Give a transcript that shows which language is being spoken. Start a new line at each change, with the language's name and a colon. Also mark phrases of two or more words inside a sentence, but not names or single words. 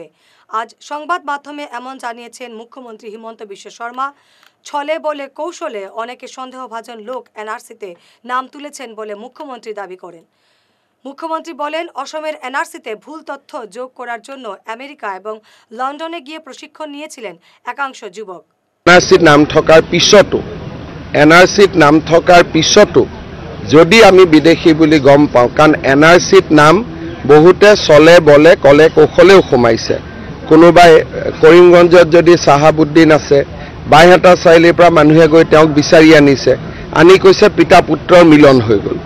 Bangla: আজ সংবাদ মাধ্যমে এমন জানিয়েছেন মুখ্যমন্ত্রী হিমন্ত বিশ্ব শর্মা। ছলে বলে কৌশলে অনেকে সন্দেহভাজন লোক এনআরসিতে নাম তুলেছেন বলে মুখ্যমন্ত্রী দাবি করেন। মুখ্যমন্ত্রী বলেন, অসমের এনআরসিতে ভুল তথ্য যোগ করার জন্য আমেরিকা এবং লন্ডনে গিয়ে প্রশিক্ষণ নিয়েছিলেন একাংশ যুবক।
Assamese: এনআরসিত নাম থকাৰ পিছতো যদি আমি বিদেশী বুলি গম পাওঁ, কাৰণ এনআৰচিত নাম বহুতে চলে বলে কলে কৌশলেও সোমাইছে। কোনোবাই কৰিমগঞ্জত যদি চাহাবুদ্দিন আছে, বাইহাটা চাৰিআলিৰ পৰা মানুহে গৈ তেওঁক বিচাৰি আনিছে, আনি কৈছে পিতা পুত্ৰৰ মিলন হৈ গ'ল।